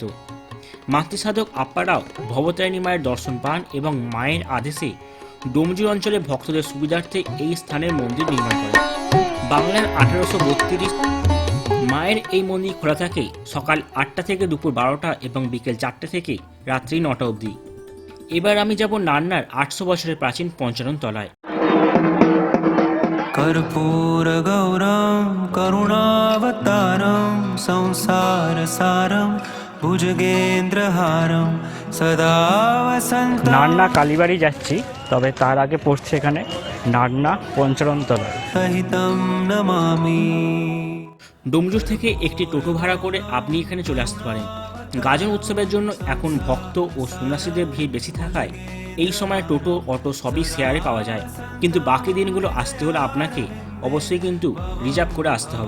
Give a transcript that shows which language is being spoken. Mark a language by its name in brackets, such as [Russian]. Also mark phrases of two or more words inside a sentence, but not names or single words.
[Bangla] মাতৃসাধক আপ্পা রাও ভবতারিণী মায়ের দর্শন পান এবং মায়ের আদেশে ডোমজুড় অঞ্চলে ভক্তদের সুবিধার্থে এই স্থানের মন্দির নির্মাণ করেন। বাংলার 1832 মায়ের এই মন্দির খোলা থাকে সকাল 8টা থেকে দুপুর 12টা এবং বিকেল 4টে থেকে রাত্রি 9টা অবধি। এবার আমি যাব নান্নার 800 বছরের প্রাচীন পঞ্চানন তলায়। [Sanskrit] कर्पूर गौरम करुणावतारम संसार सारम भुजगेन्द्रहारम सदा वसंत। [Bangla] নান্না কালীবাড়ি যাচ্ছি, তবে তার আগে পড়ছে এখানে নান্না পঞ্চাননতলা। [Sanskrit] सहितं नमामि। [Bangla] ডোমজুড় থেকে একটি টোটো ভাড়া করে আপনি এখানে চলে আসতে পারেন। গাজন উৎসবের জন্য এখন ভক্ত ও সন্ন্যাসীদের ভিড় বেশি থাকায় এই সময় টোটো, অটো সবই শেয়ারে পাওয়া যায়। কিন্তু বাকি দিনগুলো আসতে হলে আপনাকে অবশ্যই কিন্তু রিজার্ভ করে আসতে হবে।